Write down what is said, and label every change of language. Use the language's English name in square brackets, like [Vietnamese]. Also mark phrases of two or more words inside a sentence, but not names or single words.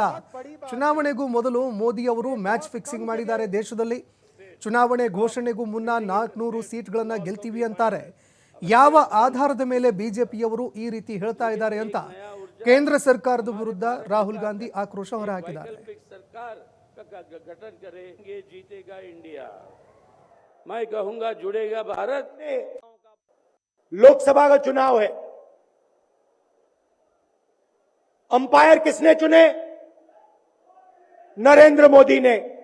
[Kannada] ಚುನಾವಣೆಗೂ ಮೊದಲು ಮೋದಿ ಅವರು [English] match fixing [Kannada] ಮಾಡಿದ್ದಾರೆ. ದೇಶದಲ್ಲಿ ಚುನಾವಣೆ ಘೋಷಣೆಗೂ ಮುನ್ನ 400 ಸೀಟ್ಗಳನ್ನು ಗೆಲ್ತೀವಿ ಅಂತಾರೆ. ಯಾವ ಆಧಾರದ ಮೇಲೆ ಬಿಜೆಪಿಯವರು ಈ ರೀತಿ ಹೇಳ್ತಾ ಇದ್ದಾರೆ ಅಂತ ಕೇಂದ್ರ ಸರ್ಕಾರದ ವಿರುದ್ಧ ರಾಹುಲ್ ಗಾಂಧಿ ಆಕ್ರೋಶ ಹೊರಹಾಕಿದ್ದಾರೆ. [Hindi] मैं कहूंगा जुड़ेगा भारत। लोकसभा का चुनाव है, अंपायर किसने चुने? नरेंद्र मोदी ने।